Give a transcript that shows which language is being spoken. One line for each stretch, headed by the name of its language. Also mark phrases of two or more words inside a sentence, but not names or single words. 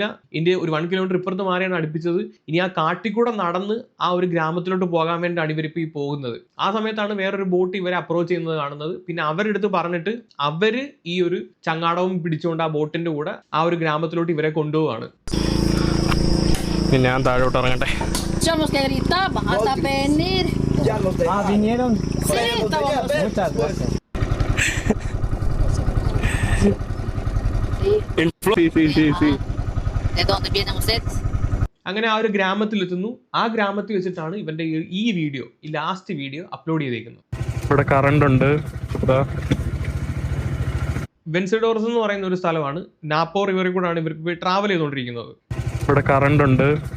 Malayalam: ഇതിൻ്റെ ഒരു 1 കിലോമീറ്റർ ഇപ്പുറത്ത് മാറിയാണ് അടുപ്പിച്ചത്. ഇനി ആ കാട്ടിക്കൂടെ നടന്ന് ആ ഒരു ഗ്രാമത്തിലോട്ട് പോകാൻ വേണ്ടിയാണ് ഇവരിപ്പോൾ ഈ പോകുന്നത്. ആ സമയത്താണ് വേറൊരു ബോട്ട് ഇവരെ അപ്രോച്ച് ചെയ്യുന്നത് കാണുന്നത്. പിന്നെ അവരുടെ അടുത്ത് പറഞ്ഞിട്ട് അവര് ഈ ഒരു ചങ്ങാടവും പിടിച്ചുകൊണ്ട് ആ ബോട്ടിന്റെ കൂടെ ആ ഒരു ഗ്രാമത്തിലോട്ട് ഇവരെ കൊണ്ടുപോവാണ്. ഞാൻ താഴോട്ട് ഇറങ്ങട്ടെ.
Spanish: Tenemos que gritar, van hasta venir. ¿Vinieron? Sí, estábamos. Muchas gracias. Sí. ¿De dónde vienen ustedes?
Malayalam: അങ്ങനെ ആ ഒരു ഗ്രാമത്തിലെത്തുന്നു. ആ ഗ്രാമത്തിൽ വെച്ചിട്ടാണ് ഇവന്റെ ഈ വീഡിയോ, ഈ
English: last video upload
Malayalam: ചെയ്തേക്കുന്നത്. ഇവിടെ കറണ്ട് ഉണ്ട്. വെൻസിഡോർസ് എന്ന് പറയുന്ന ഒരു സ്ഥലമാണ്. നാപ്പോ റിവറിൽ കൂടെയാണ് ഇവർക്ക് ട്രാവൽ ചെയ്തുകൊണ്ടിരിക്കുന്നത്. ഇവിടെ കറണ്ട് ഉണ്ട്.